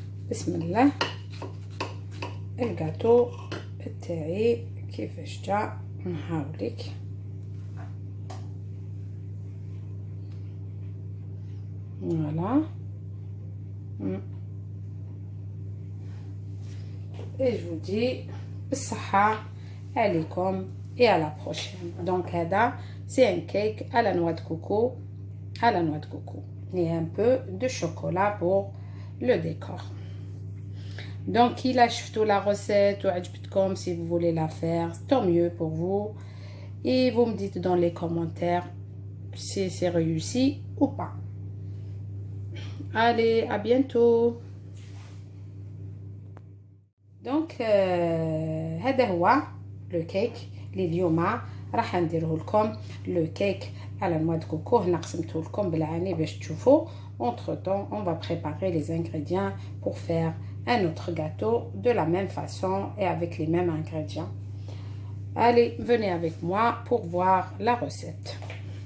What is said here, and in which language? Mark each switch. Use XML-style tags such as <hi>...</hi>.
<ar>بسم الله الجاتو تاعي كيفاش جا. نحاولك voilà.</ar> <fr>Et je vous dis</fr> <ar>بالصحة عليكم</ar> <fr>et à la prochaine. Donc هذا c'est un cake à la noix de coco, et un peu de chocolat pour le décor. Donc il a acheté la recette ou عجبتكم, si vous voulez la faire tant mieux pour vous, et vous me dites dans les commentaires si c'est réussi ou pas. Allez, à bientôt.</fr> <ar>Donc هذا هو le cake اللي اليوم راح نديره لكم.</ar> <fr>le cake à la noix de coco</fr> <ar>هنا قسمته لكم بالعاني باش تشوفوا.</ar> <fr>Entre temps, on va préparer les ingrédients pour faire un autre gâteau de la même façon et avec les mêmes ingrédients. Allez, venez avec moi pour voir la recette.</fr>